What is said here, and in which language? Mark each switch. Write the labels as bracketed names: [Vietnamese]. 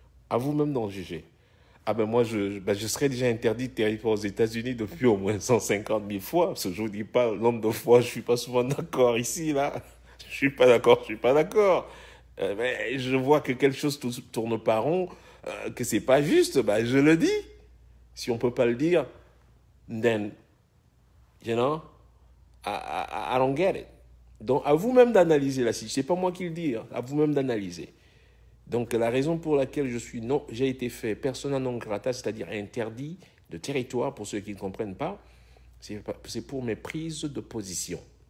[French] À vous-même d'en juger. Ah ben moi, je serais déjà interdit de territoire aux États-Unis depuis au moins 150 000 fois, parce que je ne vous dis pas le nombre de fois, je ne suis pas souvent d'accord ici, là. Je ne suis pas d'accord. Mais je vois que quelque chose tourne pas rond, que c'est pas juste, ben je le dis. Si on peut pas le dire, [English] then, you know, I don't get it. [French] Donc, à vous-même d'analyser la situation. Ce n'est pas moi qui le dis, hein, à vous-même d'analyser. Donc, la raison pour laquelle j'ai été fait persona non grata, c'est-à-dire interdit de territoire, pour ceux qui ne comprennent pas, c'est pour mes prises de position.